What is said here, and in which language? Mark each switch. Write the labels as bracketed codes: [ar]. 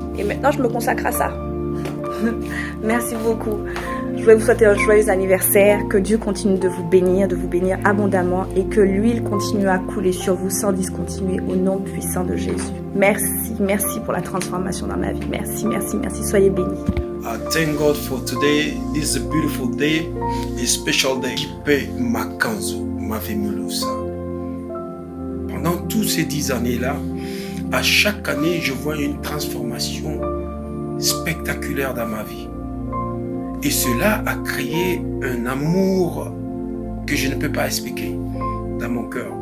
[fr] Et maintenant je me consacre à ça. Merci beaucoup. Je voulais vous souhaiter un joyeux anniversaire. Que Dieu continue de vous bénir abondamment et que l'huile continue à couler sur vous sans discontinuer au nom puissant de Jésus. Merci pour la transformation dans ma vie. Merci. Soyez bénis. [en] I thank God for today. This is a beautiful day, a special day. [fr] JP Makanzu m'avait mis ça. Pendant toutes ces 10 années-là, à chaque année, je vois une transformation spectaculaire dans ma vie. Et cela a créé un amour que je ne peux pas expliquer dans mon cœur.